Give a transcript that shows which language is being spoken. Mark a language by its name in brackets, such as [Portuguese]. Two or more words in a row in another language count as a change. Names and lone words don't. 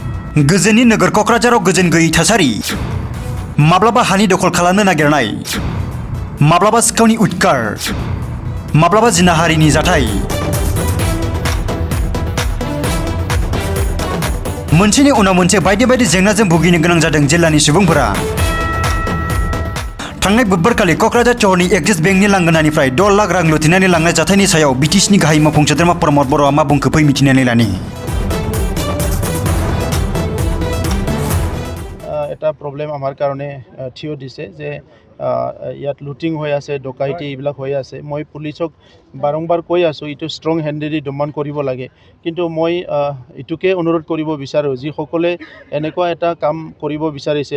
[Bodo] गोजोननि नोगोर क'क्राझाराव गोजोन गैयै थासारि माब्लाबा हानि दखल खालामनो नागिरनाय माब्लाबा सिखावनि उदखार माब्लाबा जिनाहारिनि जाथाय मोनसेनि उनाव मोनसे बायदि बायदि जेंनाजों भुगिनो गोनां जादों जिल्लानि सुबुंफोरा थांनाय बुधबारखालि क'क्राझार सहरनि एक्सिस बेंकनि लांगोनानिफ्राय 10 लाख रां लुथिनानै लांनाय जाथायनि सायाव बिटिसिनि गाहाय मावफुं सोद्रोमा प्रमद बर'आ मा बुंखो फै मिथिनानै लानि [Assamese] এটা প্ৰব্লেম আমাৰ কাৰণে থিয় দিছে যে ইয়াত লুটিং হৈ আছে ডকাইতি এইবিলাক হৈ আছে মই পুলিচক বাৰংবাৰ কৈ আছোঁ ইটো [English] strong handedi [Assamese] দমন কৰিব লাগে কিন্তু মই ইটোকে অনুৰোধ কৰিব বিচাৰোঁ যিসকলে এনেকুৱা এটা কাম কৰিব বিচাৰিছে